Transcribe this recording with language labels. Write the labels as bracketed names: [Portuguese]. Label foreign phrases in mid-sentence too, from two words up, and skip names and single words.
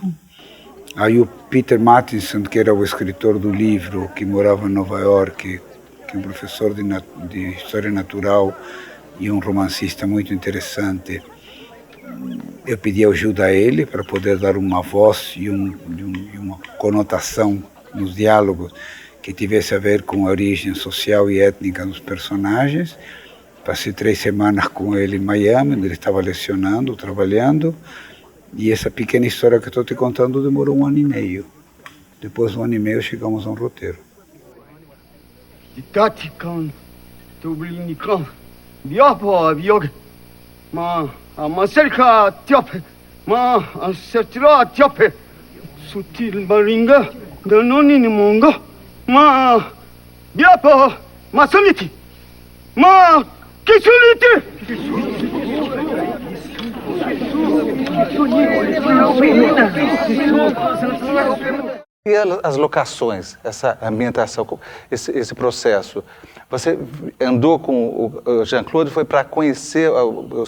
[Portuguese] Aí o Peter Mattinson, que era o escritor do livro, que morava em Nova York, que é um professor de História Natural e um romancista muito interessante, eu pedi ajuda a ele para poder dar uma voz e uma conotação nos diálogos que tivesse a ver com a origem social e étnica dos personagens. Passei 3 semanas com ele em Miami, onde ele estava lecionando, trabalhando, e essa pequena história que estou te contando demorou 1 ano e meio. Depois de 1 ano e meio chegamos a um roteiro. Itatikan, Tubrinikan, Biapa, Biog, Maserka, Tiope, Sertira, Tiope, Sutil Baringa, Danoni Monga, Biapa, Masaniti, Kisuliti. E as locações, essa ambientação, esse processo? Você andou com o Jean-Claude, foi para conhecer os...